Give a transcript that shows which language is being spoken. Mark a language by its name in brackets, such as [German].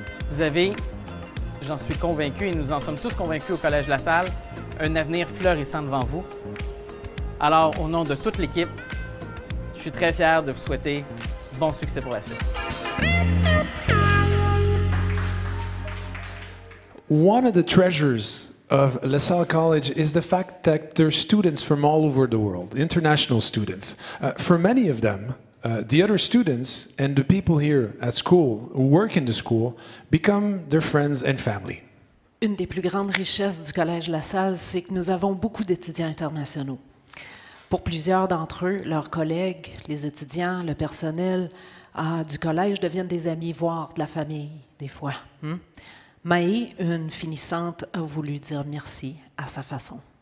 [French] Vous avez, j'en suis convaincu et nous en sommes tous convaincus au Collège La Salle, un avenir fleurissant devant vous. Alors, au nom de toute l'équipe, je suis très fier de vous souhaiter bon succès pour la suite. [English] One of the treasures of La Salle College is the fact that there's students from all over the world, international students. For many of them, the other students and the people here at school who work in the school become their friends and family. [French] Une des plus grandes richesses du Collège La Salle, c'est que nous avons beaucoup d'étudiants internationaux. Pour plusieurs d'entre eux, leurs collègues, les étudiants, le personnel du collège deviennent des amis, voire de la famille, des fois. Maë, une finissante, a voulu dire merci à sa façon.